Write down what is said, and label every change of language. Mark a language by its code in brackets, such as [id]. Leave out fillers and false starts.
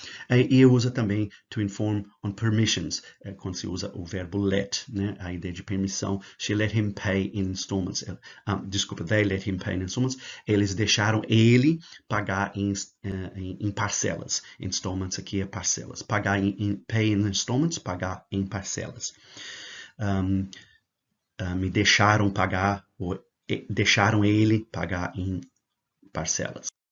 [pt] E usa também [en] to inform on permissions, [pt] quando se usa o verbo let, né? A ideia de permissão. [en] She let him pay in installments. They let him pay in installments. [pt] Eles deixaram ele pagar em parcelas. Installments aqui é parcelas. Pagar [en] pay in installments, [pt] pagar em parcelas. Me deixaram pagar, ou deixaram ele pagar em parcelas.